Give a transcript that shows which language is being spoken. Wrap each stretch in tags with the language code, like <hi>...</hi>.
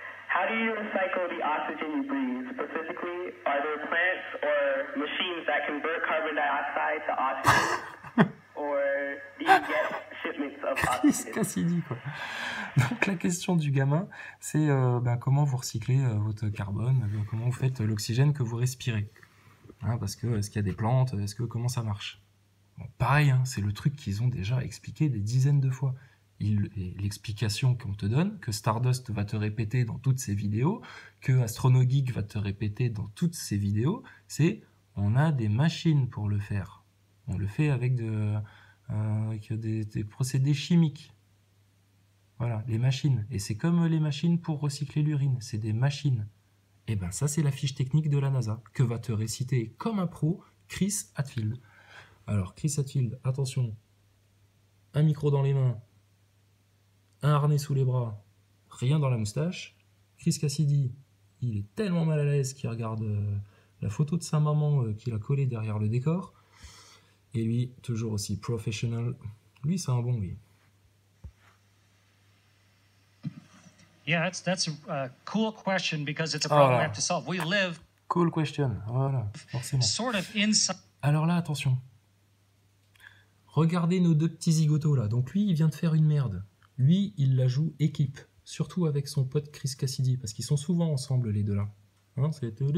<en>How do you recycle the oxygen you breathe? Specifically, are there plants or machines that convert carbon dioxide to oxygen? Or do you get shipments of oxygen?</en> <fr>Cassidy, quoi. Donc la question du gamin, c'est comment vous recyclez votre carbone, comment vous faites l'oxygène que vous respirez. Hein, parce que est-ce qu'il y a des plantes, comment ça marche? Bon, pareil, hein, c'est le truc qu'ils ont déjà expliqué des dizaines de fois. l'explication qu'on te donne, que Stardust va te répéter dans toutes ses vidéos, que AstronoGeek va te répéter dans toutes ses vidéos, c'est on a des machines pour le faire. On le fait avec des procédés chimiques. Voilà, les machines. Et c'est comme les machines pour recycler l'urine, c'est des machines. Et ben ça, c'est la fiche technique de la NASA, que va te réciter comme un pro Chris Hadfield. Alors, Chris Hadfield, attention, un micro dans les mains, un harnais sous les bras, rien dans la moustache. Chris Cassidy, il est tellement mal à l'aise qu'il regarde la photo de sa maman qu'il a collée derrière le décor. Et lui, toujours aussi professionnel. Lui, c'est un bon, lui.</fr> <en>Yeah, that's a cool question because it's a problem we have to solve. We live. Cool question,</en> <fr>voilà, forcément.</fr> <en>Sort of inside.</en> <fr>Alors là, attention. Regardez nos deux petits zigotos là. Donc lui, il vient de faire une merde. Lui, il la joue équipe. Surtout avec son pote Chris Cassidy, parce qu'ils sont souvent ensemble les deux là. Hein, c'est...</fr>